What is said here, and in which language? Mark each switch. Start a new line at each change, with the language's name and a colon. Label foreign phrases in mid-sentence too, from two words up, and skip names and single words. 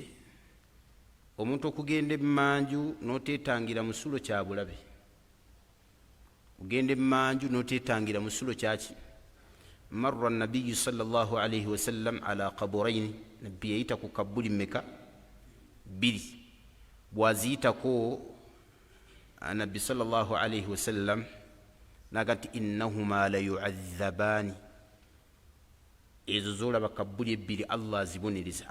Ganda: Omuntu okugenda emmanju n'oteetangira musulo kya bulabe. Ogenda emmanju n'oteetangira musulo kyaki?
Arabic: مر النبي صلى الله عليه وسلم على قبرين,
Ganda: nabbi yayita ku kabuli meka? 2. bwaziyitako nabbi
Arabic: صلى الله عليه وسلم
Ganda: naga nti
Arabic: إنهما ليعذبان,
Ganda: ezo zolaba kabuli 2 Allah azibonereza.